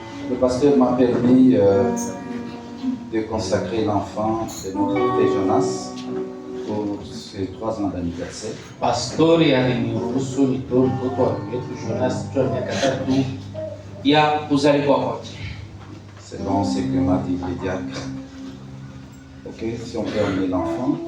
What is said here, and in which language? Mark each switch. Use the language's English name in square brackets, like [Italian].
[French] Le pasteur m'a permis de consacrer l'enfant de notre frère Jonas pour ses 3 ans d'anniversaire. [Swahili] Pastori aliniruhusu nitoe mtoto wa ndugu yetu Jonas mtoto wa miaka 3 ya kuzaliwa kwake. [French] Selon ce que m'a dit le diacre. Ok, si on peut emmener l'enfant.